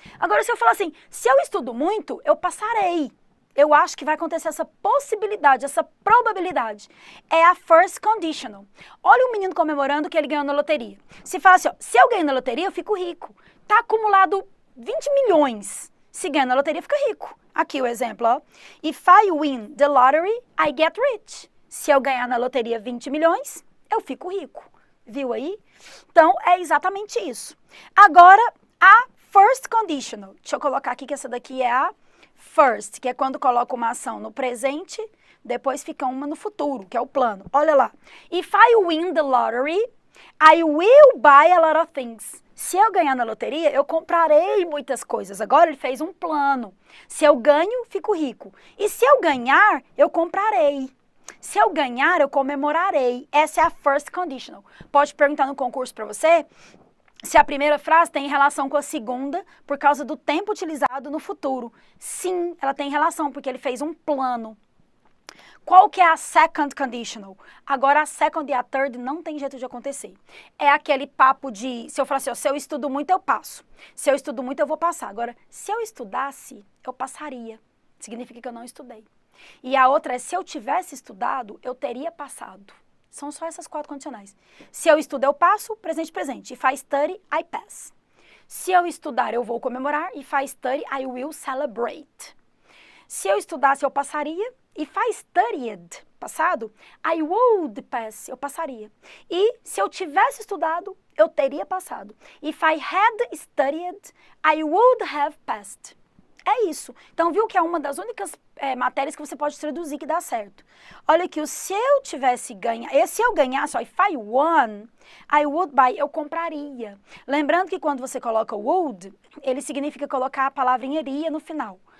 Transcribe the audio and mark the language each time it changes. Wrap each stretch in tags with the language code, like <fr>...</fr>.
<pt>Agora, se eu falar assim, se eu estudo muito, eu passarei. Eu acho que vai acontecer essa possibilidade, essa probabilidade. É a first conditional. Olha o menino comemorando que ele ganhou na loteria. Se fala assim, ó, se eu ganho na loteria, eu fico rico. Tá acumulado 20 milhões. Se ganha na loteria, fica rico. Aqui o exemplo, ó.</pt> <en>If I win the lottery, I get rich.</en> <pt>Se eu ganhar na loteria 20 milhões, eu fico rico. Viu aí? Então, é exatamente isso. Agora, a first conditional. Deixa eu colocar aqui que essa daqui é a first, que é quando coloca uma ação no presente, depois fica uma no futuro, que é o plano. Olha lá.</pt> <en>If I win the lottery, I will buy a lot of things.</en> <pt>Se eu ganhar na loteria, eu comprarei muitas coisas. Agora ele fez um plano. Se eu ganho, fico rico. E se eu ganhar, eu comprarei. Se eu ganhar, eu comemorarei. Essa é a first conditional. Pode perguntar no concurso para você se a primeira frase tem relação com a segunda por causa do tempo utilizado no futuro. Sim, ela tem relação, porque ele fez um plano. Qual que é a second conditional? Agora, a second e a third não tem jeito de acontecer. É aquele papo de, se eu falar assim, ó, se eu estudo muito, eu passo. Se eu estudo muito, eu vou passar. Agora, se eu estudasse, eu passaria. Significa que eu não estudei. E a outra é, se eu tivesse estudado, eu teria passado. São só essas 4 condicionais. Se eu estudo, eu passo, presente, presente.</pt> <en>If I study, I pass.</en> <pt>Se eu estudar, eu vou comemorar.</pt> <en>If I study, I will celebrate.</en> <pt>Se eu estudasse, eu passaria.</pt> <en>If I studied,</en> <pt>passado,</pt> <en>I would pass,</en> <pt>eu passaria. E se eu tivesse estudado, eu teria passado.</pt> <en>If I had studied, I would have passed.</en> <pt>É isso. Então, viu que é uma das únicas matérias que você pode traduzir que dá certo. Olha aqui, o se eu tivesse ganhado, se eu ganhasse, ó,</pt> <en>if I won, I would buy,</en> <pt>eu compraria. Lembrando que quando você coloca would, ele significa colocar a palavra em iria no final.</pt>